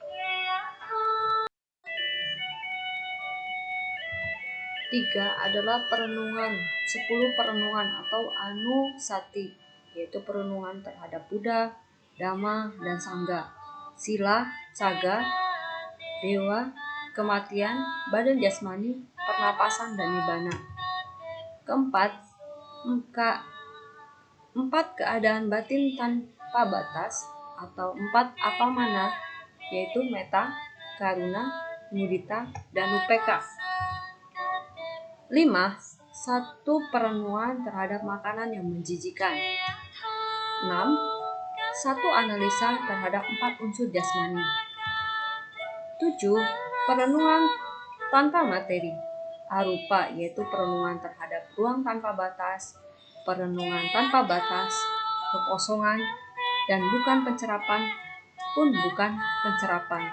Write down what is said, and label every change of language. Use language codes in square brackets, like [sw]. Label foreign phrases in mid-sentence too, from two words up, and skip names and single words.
[id] 3 adalah perenungan, 10 perenungan atau anusati, yaitu perenungan terhadap Buddha, Dhamma, dan Sangha, sila, caga, dewa, kematian, badan jasmani, pernapasan, dan nibbana. Keempat, 4 keadaan batin tanpa batas atau 4 apamana, yaitu metta, karuna, mudita, dan upeka. 5. 1 perenungan terhadap makanan yang menjijikan. 6. 1 analisa terhadap 4 unsur jasmani. 7. Perenungan tanpa materi, arupa, yaitu perenungan terhadap ruang tanpa batas, perenungan tanpa batas, kekosongan, dan bukan pencerapan pun bukan pencerapan.